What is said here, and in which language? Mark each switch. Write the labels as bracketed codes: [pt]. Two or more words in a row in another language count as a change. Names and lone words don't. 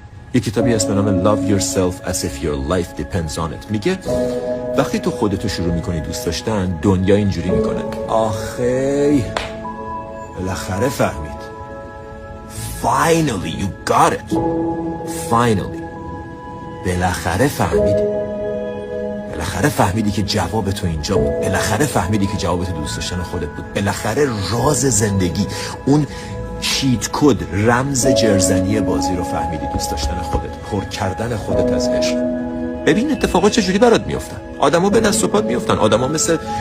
[fa] یه کتابی اسم نام Love Yourself as if your life depends on it میگه وقتی تو خودتو شروع میکنی دوست داشتن دنیا اینجوری میکنه آخی بالاخره فهمید [en] Finally you got it Finally [fa] بالاخره فهمیدی که جواب تو اینجا بود بالاخره فهمیدی که جواب تو دوست داشتن خودت بود بالاخره راز زندگی اون [en] cheat code [fa] رمز جرزنی بازی رو فهمیدی دوست داشتن خودت پر کردن خودت از عشق ببین اتفاقات چجوری برات میافتن آدما به دست و پات میافتن آدما مثل